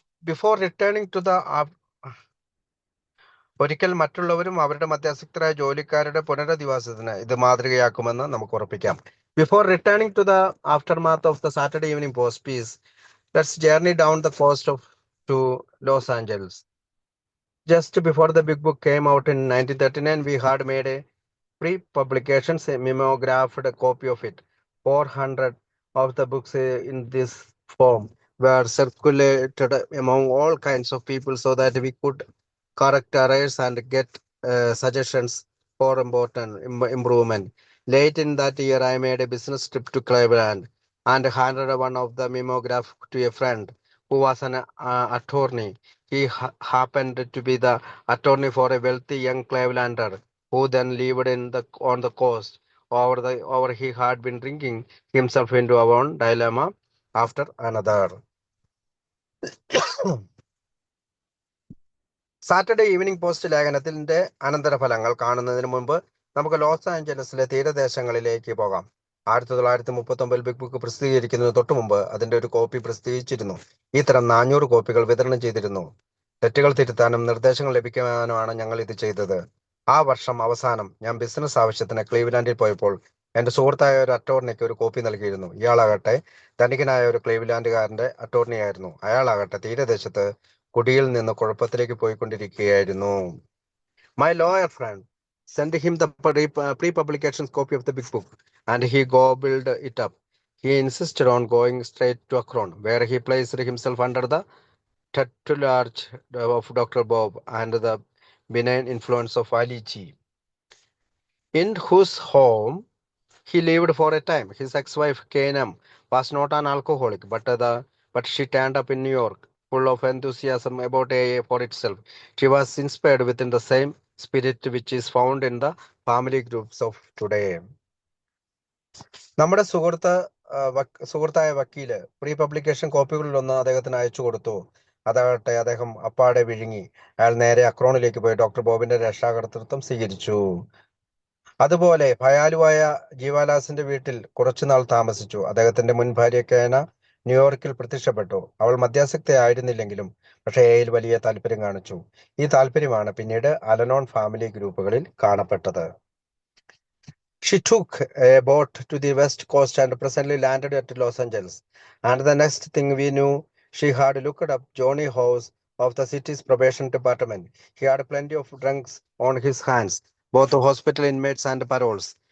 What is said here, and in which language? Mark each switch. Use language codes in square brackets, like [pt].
[en] before returning to the [ml] ഒരിക്കൽ മറ്റുള്ളവരും അവരുടെ മധ്യാസക്തരായ ജോലിക്കാരുടെ പുനരധിവാസത്തിന് ഇത് മാതൃകയാക്കുമെന്ന് നമുക്ക് ഉറപ്പിക്കാം. [en] Before returning to the aftermath of the Saturday evening post piece, let's journey down the coast to Los Angeles. Just before the big book came out in 1939, we had made a pre-publication mimeographed copy of it. 400 of the books in this form were circulated among all kinds of people so that we could correct errors and get suggestions for important improvement. Late in that year, I made a business trip to Cleveland and handed one of the mimeograph to a friend who was an attorney. He happened to be the attorney for a wealthy young Clevelander who then lived on the coast. Over he had been drinking himself into one dilemma after another. [ml] Saturday evening post ലേഖനത്തിന്റെ അനന്തരഫലങ്ങൾ കാണുന്നതിന് മുമ്പ് നമുക്ക് loss ആഞ്ചലസിലെ തീരദേശങ്ങളിലേക്ക് പോകാം. 1939 big book പ്രസിദ്ധീകരിക്കുന്നതിന് തൊട്ടു മുമ്പ് അതിന്റെ ഒരു കോപ്പി പ്രസിദ്ധീകരിച്ചിരുന്നു. ഈ തരം 400 കോപ്പികൾ വിതരണം ചെയ്തിരുന്നു. തെറ്റുകൾ തിരുത്താനും നിർദ്ദേശങ്ങൾ ലഭിക്കാനുമാണ് ഞങ്ങൾ ഇത് ചെയ്തത്. ആ വർഷം അവസാനം ഞാൻ ബിസിനസ് ആവശ്യത്തിന് ക്ലീവ്ലാൻഡിൽ പോയപ്പോൾ എന്റെ സുഹൃത്തായ ഒരു അറ്റോർണിക്ക് ഒരു കോപ്പി നൽകിയിരുന്നു. ഇയാളാകട്ടെ ധനികനായ ഒരു ക്ലീവ്ലാൻഡുകാരന്റെ അറ്റോർണിയായിരുന്നു. അയാളാകട്ടെ തീരദേശത്ത് കുടിയിൽ നിന്ന് കുഴപ്പത്തിലേക്ക് പോയിക്കൊണ്ടിരിക്കുകയായിരുന്നു. [en] My lawyer friend sent him the pre-publication copy of the big book and he gobbled it up. He insisted on going straight to Akron, where he placed himself under the tutelage of Dr. Bob and the benign influence of Ali G, in whose home he lived for a time. His ex-wife K.N.M. was not an alcoholic, but she turned up in New York, full of enthusiasm about AA for itself. She was inspired within the same spirit which is found in the family groups of today. [ml] നമ്മുടെ സുഹൃത്തായ വക്കീല് pre publication കോപ്പികളിലൊന്ന് അദ്ദേഹത്തിന് അയച്ചു കൊടുത്തു. അതാകട്ടെ അദ്ദേഹം അപ്പാടെ വിഴുങ്ങി. അയാൾ നേരെ അക്രോണിലേക്ക് പോയി ഡോക്ടർ ബോബിന്റെ രക്ഷാകർതൃത്വം സ്വീകരിച്ചു. അതുപോലെ ഭയാലുവായ ജീവാലാസിന്റെ വീട്ടിൽ കുറച്ചുനാൾ താമസിച്ചു. അദ്ദേഹത്തിന്റെ മുൻ ഭാര്യ കേന ന്യൂയോർക്കിൽ പ്രത്യക്ഷപ്പെട്ടു. അവൾ മദ്യാസക്തി ആയിരുന്നില്ലെങ്കിലും പക്ഷേ എയിൽ വലിയ താല്പര്യം കാണിച്ചു. ഈ താല്പര്യമാണ് പിന്നീട് അലനോൺ ഫാമിലി ഗ്രൂപ്പുകളിൽ കാണപ്പെട്ടത്. [en] She took a boat to the west coast and presently landed at Los Angeles. And the next thing we knew, she had looked up Johnny House of the city's probation department. He had plenty of drunks on his hands, both hospital inmates and paroles.